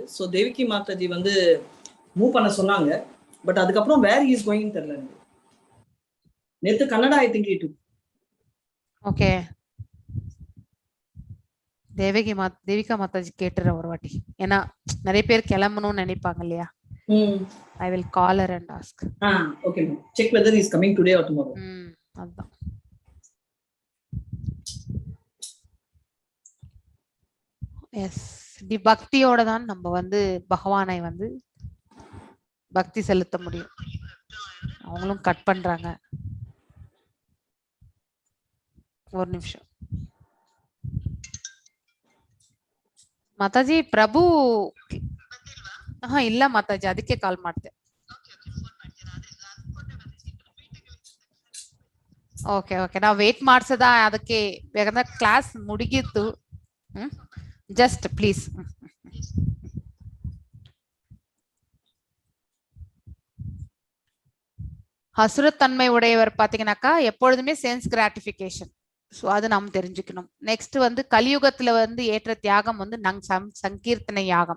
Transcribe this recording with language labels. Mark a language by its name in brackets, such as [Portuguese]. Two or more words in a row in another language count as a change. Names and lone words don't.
[Tamil] சோ தேவிகி மாதாஜி வந்து மூவ் பண்ண சொன்னாங்க, பட் அதுக்கப்புறம் [English] where is going [Tamil] தெரியல. [English] நேத்து கன்னடா I think it. [Tamil] ஓகே, தேவிகா மாதாஜி கேட்டுற ஒரு வாட்டி, ஏன்னா நிறைய பேர் கிளம்பணும்னு நினைப்பாங்க இல்லையா. [English] I will call her and ask. Okay, ma'am. Check whether he is coming today or tomorrow. [Tamil] அதான். எஸ், பக்தியோட தான் நம்ம வந்து பகவானை வந்து பக்தி செலுத்த முடியும். அவங்களும் கட் பண்றாங்க. ஒரு நிமிஷம். [Kannada] ಮಾತಾಜಿ ಪ್ರಭು ಇಲ್ಲ ಮಾತಾಜಿ, ಅದಕ್ಕೆ ಕಾಲ್ ಮಾಡ್ತೆ. ಓಕೆ ಓಕೆ, ನಾವು ವೇಟ್ ಮಾಡ್ಸದ ಅದಕ್ಕೆ, ಯಾಕಂದ್ರೆ ಕ್ಲಾಸ್ ಮುಗಿಯಿತು. [English] just please. [Tamil] ஹசுரத்தன்மை உடையவர் பாத்தீங்கன்னாக்கா எப்பொழுதுமே [English] sense gratification. [Tamil] ஸோ அது நாம் தெரிஞ்சுக்கணும். நெக்ஸ்ட் வந்து கலியுகத்துல வந்து ஏற்ற தியாகம் வந்து சங்கீர்த்தனை யாகம்.